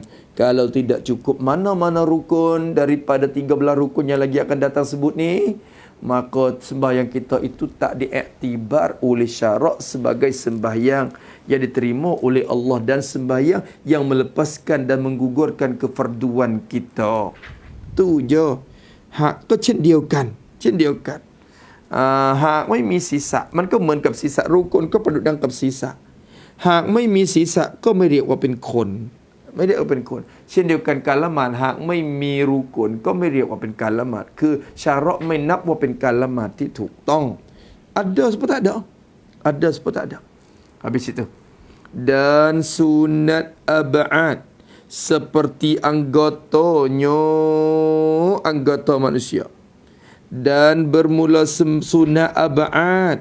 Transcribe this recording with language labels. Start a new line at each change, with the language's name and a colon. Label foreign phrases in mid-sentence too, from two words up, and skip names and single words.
Malay: Kalau tidak cukup mana-mana rukun daripada 13 rukun yang lagi akan datang sebut ni, maka sembahyang kita itu tak diiktibar oleh syarak sebagai sembahyang yang diterima oleh Allah, dan sembahyang yang melepaskan dan menggugurkan kefarduan kita. Tu je. Hak ke cendiukan.
Thai: Hak ไม่มีศีรษะมันก็เหมือนกับศีรษะรูคนก็ประดุจดังกับศีรษะหากไม่มีศีรษะก็ไม่เรียกว่าเป็นคนไม่ได้เป็นคนเช่นเดียวกันการละหมาดหากไม่มีรูกลก็ไม่เรียกว่าเป็นการละหมาดคือชาระไม่นับว่าเป็นการละหมาดที่ถูกต้อง
Malay: ada seperti ada habis itu. Dan sunat ab'ad seperti anggota manusia. Dan bermula sunat ab'ad.